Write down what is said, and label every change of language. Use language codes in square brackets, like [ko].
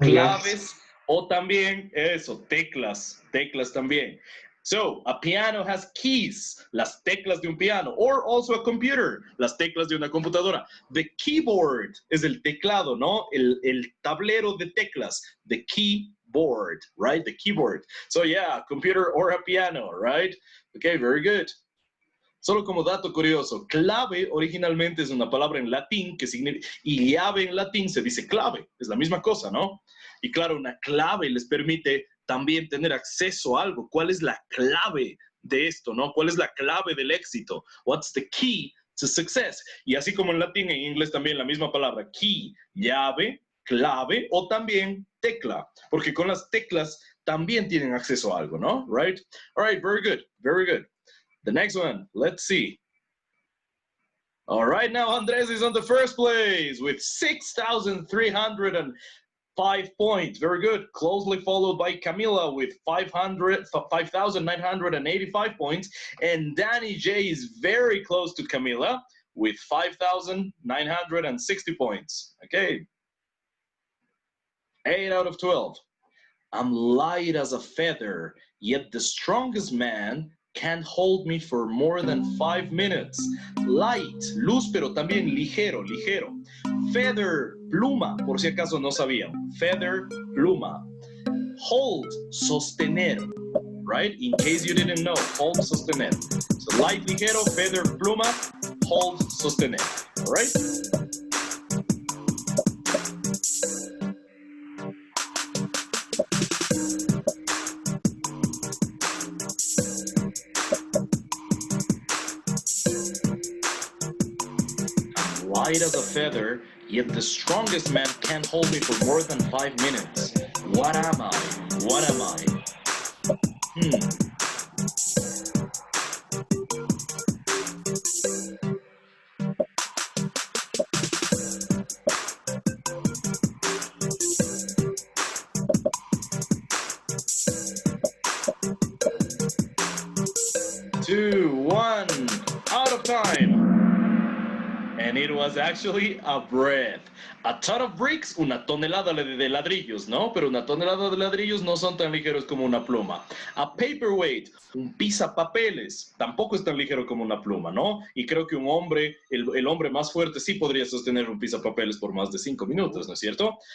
[es] claves o también eso, teclas también. So, a piano has keys, las teclas de un piano, or also a computer, las teclas de una computadora. The keyboard es el teclado, ¿no? [en] El tablero de teclas, the keyboard, right? The keyboard. So, yeah, computer or a piano, right? Okay, very good. [es] Solo como dato curioso, clave originalmente es una palabra en latín que significa, y llave en latín se dice clave, es la misma cosa, ¿no? Y claro, una clave les permite también tener acceso a algo. ¿Cuál es la clave de esto, no? ¿Cuál es la clave del éxito? [en] What's the key to success? [es] Y así como en latín, en inglés también la misma palabra, key, llave, clave o también tecla, porque con las teclas también tienen acceso a algo, ¿no? [en] Right? All right, very good, very good. The next one, let's see. All right, now Andres is on the first place with 6,305 points. Very good. Closely followed by Camila with 5,985 points. And Danny J is very close to Camila with 5,960 points. Okay. 8 out of 12. I'm light as a feather, yet the strongest man can't hold me for more than 5 minutes. [es] Light, luz, pero también ligero, ligero. Feather, pluma, por si acaso no sabían. Feather, pluma. Hold, sostener, right? [en] In case you didn't know, hold, sostener. So light, ligero, feather, pluma, hold, sostener, all right? Light as a feather, yet the strongest man can't hold me for more than 5 minutes. What am I? What am I? 2, 1, out of time. And it was actually a breath. [es] A ton of bricks, una tonelada de ladrillos, ¿no? Pero una tonelada de ladrillos no son tan ligeros como una pluma. A paperweight, un pisapapeles, tampoco es tan ligero como una pluma, ¿no? Y creo que un hombre, el hombre más fuerte sí podría sostener un pisapapeles por más de 5 minutos, ¿no es cierto?